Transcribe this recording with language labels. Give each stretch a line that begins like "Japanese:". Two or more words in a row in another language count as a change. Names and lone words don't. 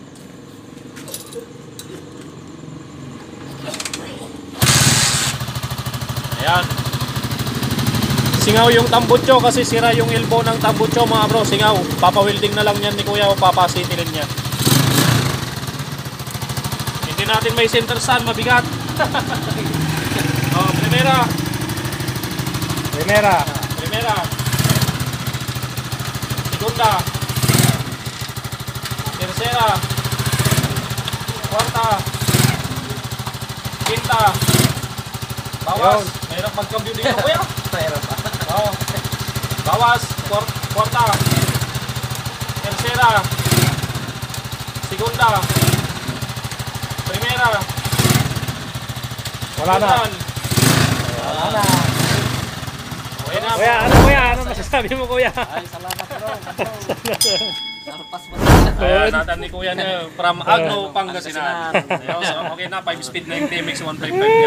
Filipino: Ayan. Singaw yung tambucho kasi sira yung elbow ng tambucho mga bro. Singaw. Papawilding na lang yan ni kuya o papasitilin niya. Hindi natin may center stand, mabigat. Oh, primera. Primera.
Spanish: Primera. Segunda. Tercera. Cuarta. Quinta.
Filipino: Bawas. Mahirap magcambio dito, kuya. Mahirap pa. Oh. Bawas.
Spanish: Cuarta. Tercera. Segunda. Primera.
Filipino: Wala na. Quintan. Wala na. Okay na. Kuya, ano masasabi mo kuya? Ay, salamat bro. Sarpas mo. Natan ni kuya niya from Agno, Pangasinan. Ayos, okay na. 5 speed na yung TMX 155 niya.